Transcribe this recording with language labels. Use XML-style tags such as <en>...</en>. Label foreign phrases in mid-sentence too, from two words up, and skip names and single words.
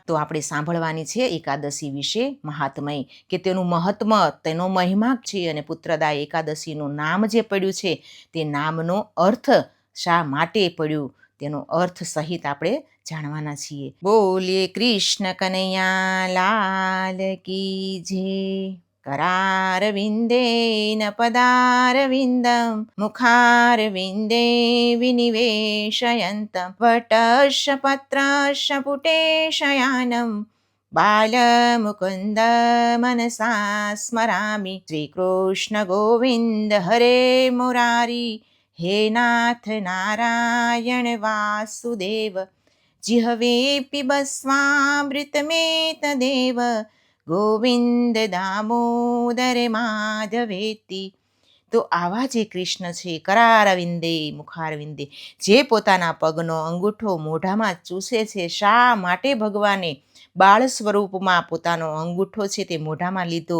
<gu>તો આપણે સાંભળવાની છે એકાદશી વિશે મહાત્મય, કે તેનું મહત્વ, તેનો મહિમા છે અને પુત્રદા એકાદશીનું નામ જે પડ્યું છે તે નામનો અર્થ શા માટે પડ્યું તેનો અર્થ સહિત આપણે જાણવાના છીએ. બોલીએ કૃષ્ણ કનૈયા લાલ</gu> <hi>की जय.</hi> <sa>करारविन्देन पदारविन्दं मुखारविन्दे विनिवेशयन्तं वटस्य पत्रस्य पुटेशयानं बालमुकुन्द मनसा स्मरामि. श्रीकृष्ण गोविन्द हरे मुरारी, हे नाथ नारायण वासुदेव, जिह्वे पिबस्वामृतमेतदेव, ગોવિંદ દામોદર માધવેતી.</sa> <gu>તો આવા જે કૃષ્ણ છે</gu> <sa>કરારવિંદે મુખારવિંદે,</sa> <gu>જે પોતાના પગનો અંગૂઠો મોઢામાં ચૂસે છે. શા માટે ભગવાને બાળ સ્વરૂપમાં પોતાનો અંગૂઠો છે તે મોઢામાં લીધો?</gu>